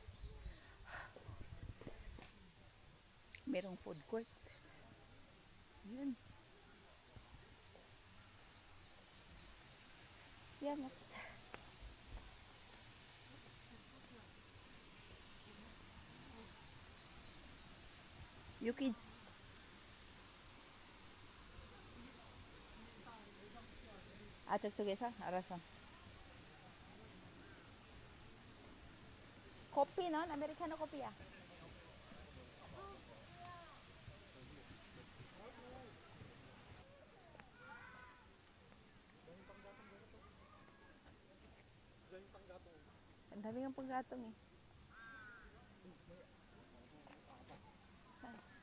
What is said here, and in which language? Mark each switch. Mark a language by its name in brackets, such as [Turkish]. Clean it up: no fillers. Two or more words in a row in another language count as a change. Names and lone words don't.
[Filipino] Merong [English] food court. [Filipino] Yan. Yan. Yuki. [Korean] 아, 저쪽에서? 알았어. 커피 넌? 아메리카노 커피야. [Filipino] Ang dami ng panggatong eh. Saan?